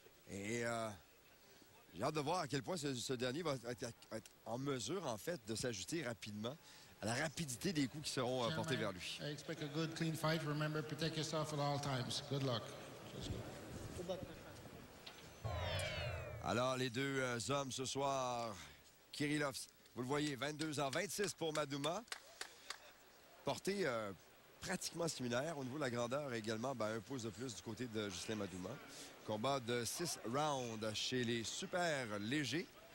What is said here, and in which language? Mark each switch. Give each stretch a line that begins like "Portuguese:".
French: Et j'ai hâte de voir à quel point ce dernier va être en mesure, en fait, de s'ajuster rapidement à la rapidité des coups qui seront portés vers lui.
English: I expect a good, clean fight. Remember, protect yourself at all times. Good luck. Good luck.
French: Alors, les deux hommes ce soir, Skirilov, vous le voyez, 22 ans, 26 pour Madouma. Porté pratiquement similaire. Au niveau de la grandeur également, un pouce de plus du côté de Ghislain Madouma. Combat de 6 rounds chez les super légers.